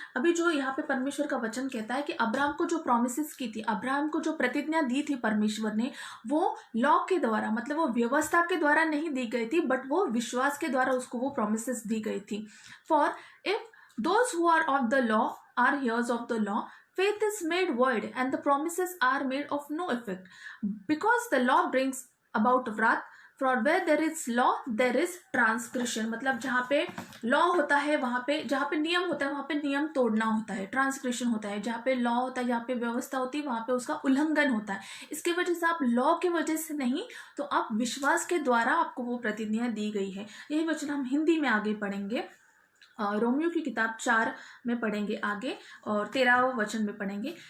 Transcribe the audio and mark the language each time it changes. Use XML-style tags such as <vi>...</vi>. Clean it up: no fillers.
<hi>अभी जो यहाँ पे परमेश्वर का वचन कहता है कि अब्राहम को जो प्रोमिसेस की थी, अब्राहम को जो प्रतिज्ञा दी थी परमेश्वर ने, वो लॉ के द्वारा, मतलब वो व्यवस्था के द्वारा नहीं दी गई थी, बट वो विश्वास के द्वारा उसको वो प्रोमिसेस दी गई थी।</hi> <en>For if those who are of the law are heirs of the law, faith is made void and the promises are made of no effect, because the law brings about wrath, for where there is law there is transgression।</en> <hi>मतलब जहाँ पे law होता है, वहाँ पे जहाँ पे नियम होता है वहाँ पे नियम तोड़ना होता है, ट्रांसग्रेशन होता है। जहाँ पे लॉ होता है, जहाँ पे व्यवस्था होती है, वहाँ पे उसका उल्लंघन होता है। इसके वजह से आप लॉ के वजह से नहीं, तो आप विश्वास के द्वारा आपको वो प्रतिज्ञा दी गई है। यही वचन हम हिंदी में आगे पढ़ेंगे। रोमियो की किताब 4 में पढ़ेंगे आगे और 13वें वचन में पढ़ेंगे।</hi>